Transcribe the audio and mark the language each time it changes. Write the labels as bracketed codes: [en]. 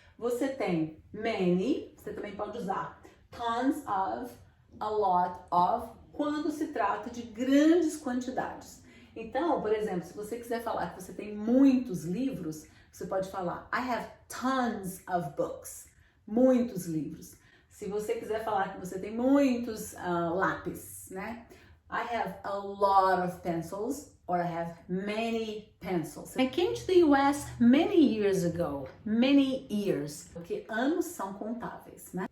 [pt] Você tem many, você também pode usar [en] tons of, a lot of, [pt] quando se trata de grandes quantidades. Então, por exemplo, se você quiser falar que você tem muitos livros, você pode falar [en] I have tons of books, [pt] muitos livros. Se você quiser falar que você tem muitos lápis, né? [en] I have a lot of pencils, or I have many pencils. I came to the US many years ago. Many years. [pt] Porque anos são contáveis, né?